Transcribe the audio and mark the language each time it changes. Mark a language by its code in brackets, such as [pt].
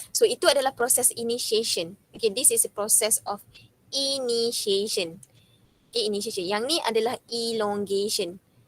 [ms] So itu adalah proses initiation. [en] Okay, this is a process of initiation. Okay, initiation. [ms] Yang ni adalah elongation.